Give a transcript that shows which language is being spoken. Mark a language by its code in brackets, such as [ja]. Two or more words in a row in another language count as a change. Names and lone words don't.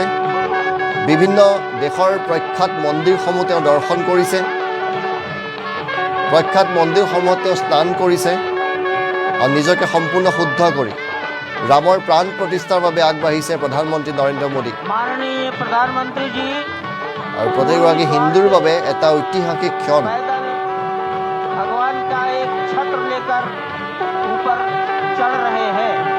[as] বিভিন্ন দেশৰ প্ৰখ্যাত মন্দিৰসমূহ তেওঁ দৰ্শন কৰিছে। প্ৰখ্যাত মন্দিৰসমূহত তেওঁ স্নান কৰিছে আৰু নিজকে সম্পূৰ্ণ শুদ্ধ কৰি ৰামৰ প্ৰাণ প্ৰতিষ্ঠাৰ বাবে আগবাঢ়িছে প্ৰধানমন্ত্ৰী নৰেন্দ্ৰ মোদী। [hi] माननीय प्रधानमंत्री जी [as] আৰু প্ৰতিগৰাকী হিন্দুৰ বাবে এটা ঐতিহাসিক ক্ষণ। [hi] भगवान का एक छत्र लेकर ऊपर चढ़ रहे हैं।